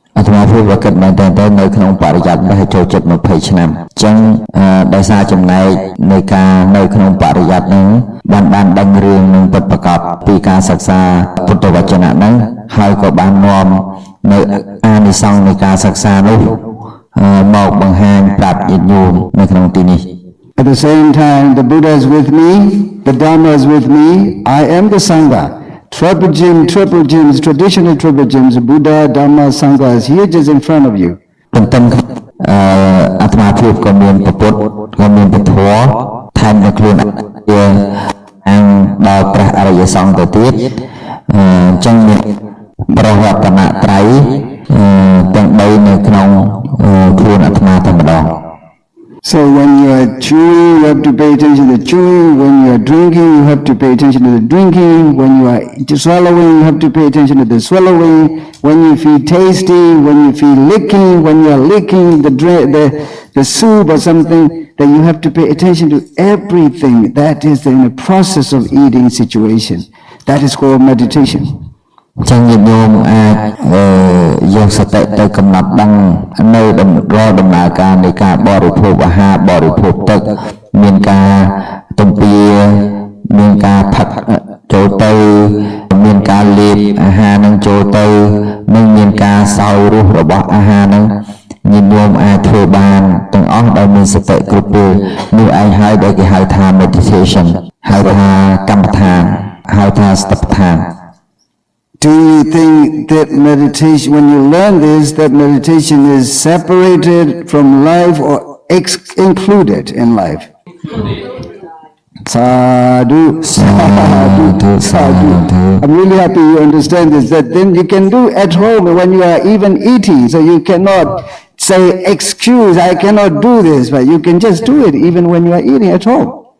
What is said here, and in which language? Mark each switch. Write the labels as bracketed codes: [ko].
[km] អាត្មាធ្វើវកិតមែនតើនៅក្នុងបរិយ័តនេះចូលចិត្ត20ឆ្នាំអញ្ចឹងដោយសារចំណែកនៃការនៅក្នុងបរិយ័តហ្នឹងបានដឹងរឿងនឹងពិតប្រាកដពីការសិក្សាពុទ្ធវចនៈហ្នឹងហើយក៏បាននាំនៅអានិសង្សនៃការសិក្សានោះមកបង្ហាញប្រាប់ញាតិញោមនៅក្នុងទីនេះ [en] At the same time, the Buddha is with me, the Dharma is with me, I am the Sangha. Triple gyms, traditional triple gyms, Buddha, Dharma, Sangha is here just in front of you. [km] ទន្ទឹមអាត្មាភាពក៏មានពុទ្ធក៏មានពធថែមទាំងខ្លួនជាអង្គដល់ព្រះអរិយសង្ឃទៅទៀតអញ្ចឹងមានប្រវត្តិនត្រ័យទាំង3នៅក្នុងខ្លួនអាត្មាតែម្ដង [en] So when you are chewing, you have to pay attention to the chewing. When you are drinking, you have to pay attention to the drinking. When you are swallowing, you have to pay attention to the swallowing. When you feel tasty, when you feel licking, when you are licking the soup or something, then you have to pay attention to everything. That is in the process of eating situation. That is called meditation. [km] ចឹងញាតិញោមអាចយកសតិទៅកំណត់ដឹងនៅដំណើរការនៃការបរិភោគអាហារបរិភោគទឹកមានការទំពាមានការផឹកចូលទៅមានការលាបអាហារនឹងចូលទៅនិងមានការសោយរសរបស់អាហារនឹងញាតិញោមអាចធ្វើបានទាំងអស់ដោយមានសติគ្រប់ពេលនោះឯងហើយដែលគេហៅថា meditation ហៅថាកម្មដ្ឋានហៅថាសតិប្បដ្ឋាន [en] Do you think that meditation, when you learn this, that meditation is separated from life or included in life? Sadhu, sadhu, sadhu. I'm really happy you understand this, that then you can do at home when you are even eating, so you cannot say, excuse, I cannot do this, but you can just do it even when you are eating at home.